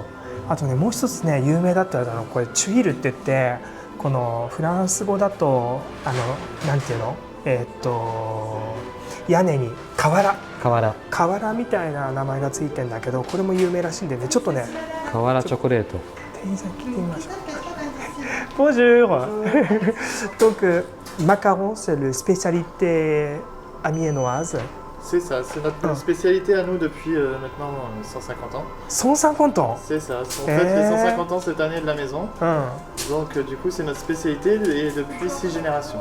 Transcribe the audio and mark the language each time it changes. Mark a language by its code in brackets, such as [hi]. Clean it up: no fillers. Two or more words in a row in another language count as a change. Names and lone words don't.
[ja] あとねもう一つね有名だったのこれチュイルって言って、このフランス語だとなんていうの、屋根に瓦瓦みたいな名前がついてんだけど、これも有名らしいんでね、ちょっとね瓦チョコレート。店員さん聞いてみましょう。Bonjour. [fr] Donc macaron, c'est le spécialité amiénoise. C'est ça, c'est notre spécialité à nous depuis maintenant 150 ans. 150 ans. C'est ça, on fête les 150 ans cette année de la maison. Donc du coup c'est notre spécialité et depuis 6 générations.